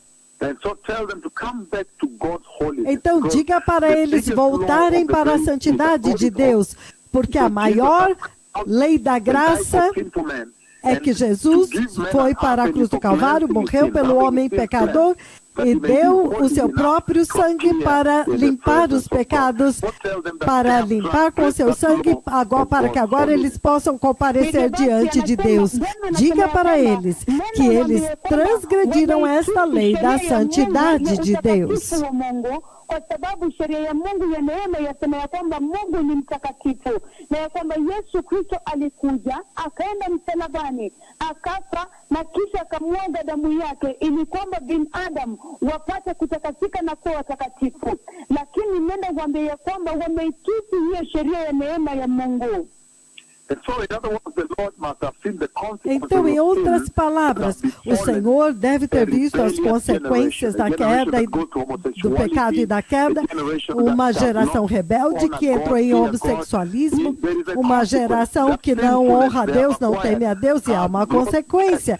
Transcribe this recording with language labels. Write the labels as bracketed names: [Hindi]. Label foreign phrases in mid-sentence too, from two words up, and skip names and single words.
[Portuguese] Então, diga para eles voltarem para a santidade de Deus, porque a maior lei da graça é que Jesus foi para a cruz do Calvário, morreu pelo homem pecador e deu o seu próprio sangue para limpar os pecados, para limpar com o seu sangue, para que agora eles possam comparecer diante de Deus. Diga para eles que eles transgrediram esta lei da santidade de Deus. [Swahili] Kwa sababu sheria ya Mungu ya neema yasema ya kwamba Mungu ni mtakatifu, na ya kwamba Yesu Kristo alikuja, akaenda msalabani, akafa na kisha akamwaga damu yake ili kwamba binadamu wapate kutakasika na kuwa watakatifu. Lakini nenda kuambia ya kwamba wameitusi hiyo sheria ya neema ya Mungu. [Portuguese] Então, em outras palavras, o Senhor deve ter visto as consequências da queda, do pecado e da queda, uma geração rebelde que entrou em homossexualismo, uma geração que não honra a Deus, não teme a Deus, e há uma consequência.